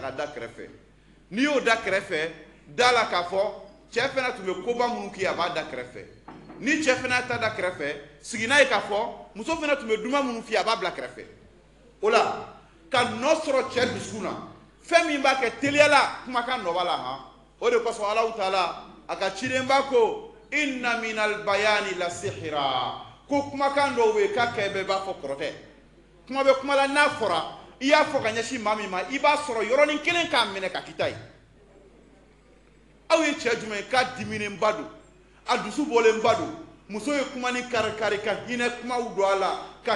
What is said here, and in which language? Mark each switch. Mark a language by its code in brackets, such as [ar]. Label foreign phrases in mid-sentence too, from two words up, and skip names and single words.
[bm] ka da kɛrɛfɛ n'i y'o da kɛrɛfɛ da la k'a fɔ cɛ fana tun bɛ koba minnu k'i ye a b'a da kɛrɛfɛ ni cɛ fana ta da kɛrɛfɛ sigi n'a ye k'a fɔ muso fana tun bɛ duman minnu f'i ye a b'a bila kɛrɛfɛ o la ka nɔ sɔrɔ cɛ dusukun na fɛn min b'a kɛ teliya la kumakan nɔ b'a la han o de kosɔn Alahu taala a ka cidenba ko [ar] إن من البيان لسحرا [bm] ko kumakan dɔw bɛ yen k'a kɛ bɛɛ b'a fɔ kɔrɔ tɛ kuma bɛ kuma la n'a fɔra i y'a fɔ ka ɲɛsin maa min ma i b'a sɔrɔ yɔrɔnin kelen k'a minɛ ka k'i ta ye aw ye cɛ jumɛn ye k'a diminenba don a dusu bɔlenba don muso ye kuma ni kari-kari ka hinɛ kumaw don a la ka